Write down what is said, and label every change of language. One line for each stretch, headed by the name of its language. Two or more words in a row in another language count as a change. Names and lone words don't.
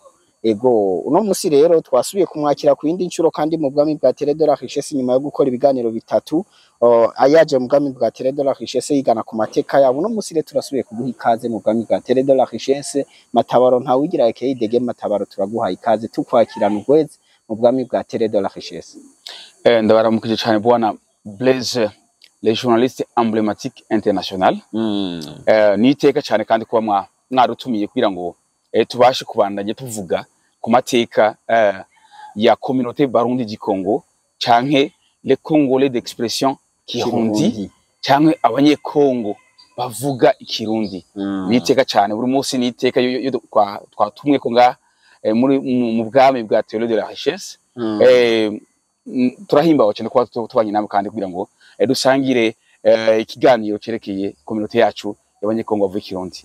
Rundi: Ego uno musi rero twasubiye kumwakira ku yindi ncuro kandi mu bwami bwa Télé de la Richesse nyuma yo gukora ibiganiro bitatu ayaje mu bwami bwa Télé de la Richesse yigana ku mateka yabo. Uno musi rero turasubiye kuguha ikaze mu bwami bwa Télé de la Richesse. Matabaro Ntawigira aka Dege Matabaro, turaguha ikaze tukwakirana ubweze mu bwami bwa Télé de la Richesse. Ndabaramukije cyane bwana Blaise,
French: le journaliste emblématique international.
Rundi: Niteka cyane kandi kuba mwarutumiye kugira ngo tubashe kubandanya tuvuga ku mateka ya
French: communauté Barundi du Congo
Rundi: canke
French: les Congolais d'expression Kirundi
Rundi: canke abanyekongo bavuga ikirundi. Niteka cyane buri munsi niteka twatumwe ko nga muri mu bwami bwa Télé de la Richesse. Turahimbawe cyane kwa tubanye namwe kandi kugira ngo dusangire ikiganiro cerekeye communauté yacu y'abanyekongo bavuga ikirundi.